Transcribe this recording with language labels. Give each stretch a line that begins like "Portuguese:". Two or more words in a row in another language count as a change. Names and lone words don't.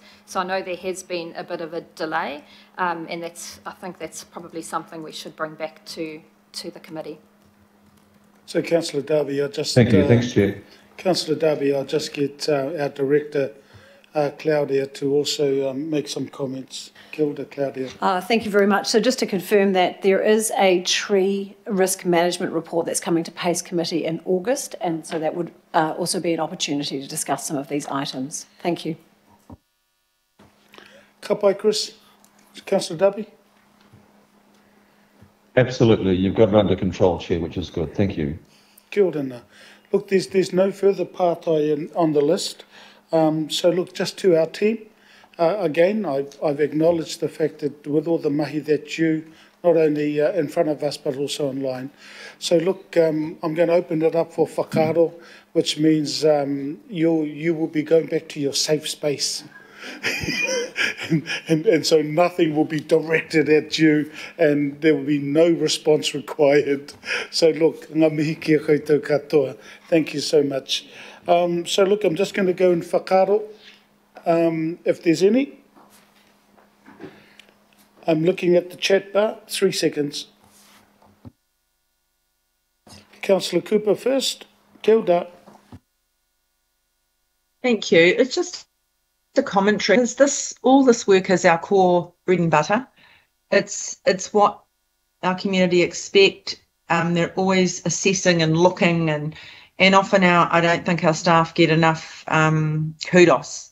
English: So I know there has been a bit of a delay, and I think that's probably something we should bring back to the committee. So, Councillor Darby, I just... Thank you. Thanks, Chair. Councillor Darby, I'll just get our Director, Claudia, to also make some comments.
Māori: Kia ora, Claudia.
English: Thank you very much. So just to confirm that there is a tree risk management report that's coming to PACE Committee in August, and so that would also be an opportunity to discuss some of these items. Thank you.
Māori: Ka pai, Chris.
English: Councillor Darby. Absolutely, you've got it under control, Chair, which is good. Thank you.
Māori: Kia ora na.
English: Look, there's no further pātai on the list. So look, just to our team, again, I've acknowledged the fact that with all the mahi that's due, not only in front of us, but also online. So look, I'm going to open it up for whakaaro, which means you will be going back to your safe space. and so nothing will be directed at you and there will be no response required. So look,
Māori: ngā mihi kia koutou katoa.
English: Thank you so much. So look, I'm just going to go in whakaaro, if there's any. I'm looking at the chat bar, 3 seconds. Councillor Cooper first.
Māori: Kia ora.
English: Thank you. It's just a commentary, because all this work is our core bread and butter. It's what our community expect. They're always assessing and looking, and often I don't think our staff get enough kudos.